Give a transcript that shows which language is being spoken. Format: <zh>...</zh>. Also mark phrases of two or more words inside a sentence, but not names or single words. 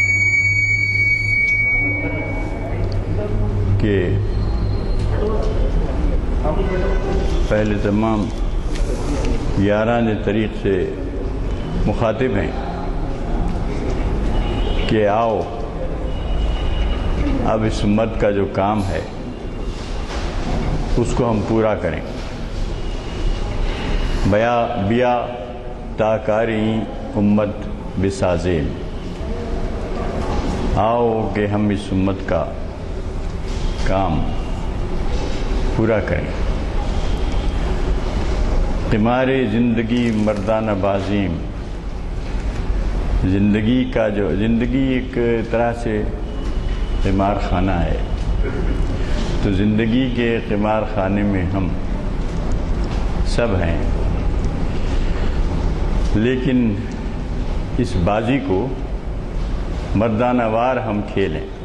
<ur>کہ پہلے تمام یاران طریق سے مخاطب ہیں کہ آؤ اب اس امت کا جو کام ہے اس کو ہم پورا کریں،</ur> <fa>بیا تاکاری امت بسازیم،</fa> <ur>آؤ کہ ہم اس امت کا کام پورا کریں۔</ur> <fa>قمار زندگی مردانہ بازیم،</fa> <ur>زندگی ایک طرح سے قمار خانہ ہے، تو زندگی کے قمار خانے میں ہم سب ہیں، لیکن اس بازی کو مردانہ وار ہم کھیلیں۔</ur>